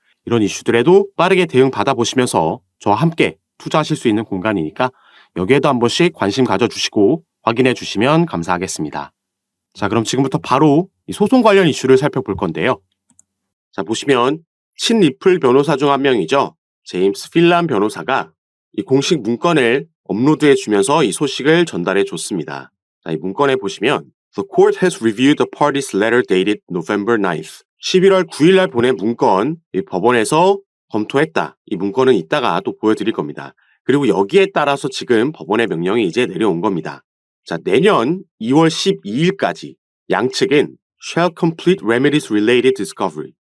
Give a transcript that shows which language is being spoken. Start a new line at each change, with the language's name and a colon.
Korean: 이런 이슈들에도 빠르게 대응 받아보시면서 저와 함께 투자하실 수 있는 공간이니까 여기에도 한 번씩 관심 가져주시고 확인해 주시면 감사하겠습니다. 자, 그럼 지금부터 바로 이 소송 관련 이슈를 살펴볼 건데요. 자, 보시면 친리플 변호사 중 한 명이죠. 제임스 필란 변호사가 이 공식 문건을 업로드해 주면서 이 소식을 전달해 줬습니다. 자, 이 문건에 보시면
English: The court has reviewed the party's letter dated November 9th.
Korean: 11월 9일 날 보낸 문건, 이 법원에서 검토했다. 이 문건은 이따가 또 보여드릴 겁니다. 그리고 여기에 따라서 지금 법원의 명령이 이제 내려온 겁니다. 자, 내년 2월 12일까지 양측은
English: shall complete remedies related discovery.